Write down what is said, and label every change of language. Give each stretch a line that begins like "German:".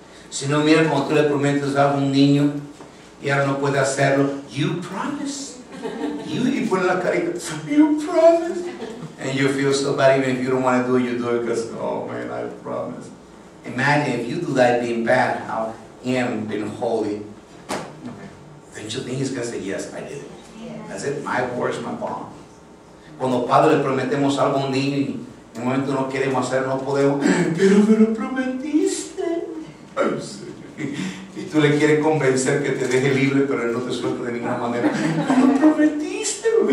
Spanish: Si no, mira, cuando tú le prometes algo a un niño y ahora no puede hacerlo,
English: you promise.
Spanish: Y pone la carita,
English: you promise. And you feel so bad even if you don't want to do it, you do it because, oh man, I promise. Imagine if you do that being bad, how him being holy. Don't you think he's going to say, yes, I did it? That's it, my word is my bond.
Spanish: Cuando padre le prometemos algo a un niño y en un momento no queremos hacer, no podemos, pero me lo prometiste. Ay, y tú le quieres convencer que te deje libre, pero él no te suelta de ninguna manera. Me lo prometiste.